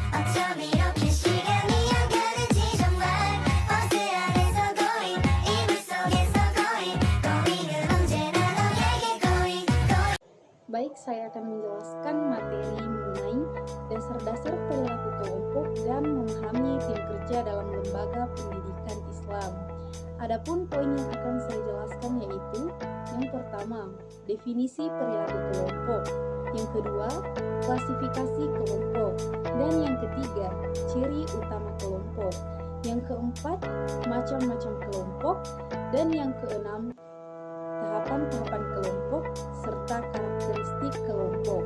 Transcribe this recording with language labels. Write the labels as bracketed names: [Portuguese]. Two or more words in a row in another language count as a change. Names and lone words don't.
[Korean] 어쩜 이렇게 시간이 안 가는지 정말 버스 안에서 going 이불 속에서 going 은 언제나 너에게 going. [Indonesian] Baik, saya akan menjelaskan materi mengenai dasar-dasar perilaku kelompok dan memahami tim kerja dalam lembaga pendidikan Islam. Adapun poin yang akan saya jelaskan yaitu yang pertama, definisi perilaku kelompok, yang kedua, klasifikasi kelompok, dan yang ketiga, ciri utama kelompok, yang keempat, macam-macam kelompok, dan yang keenam, tahapan-tahapan kelompok serta karakteristik kelompok.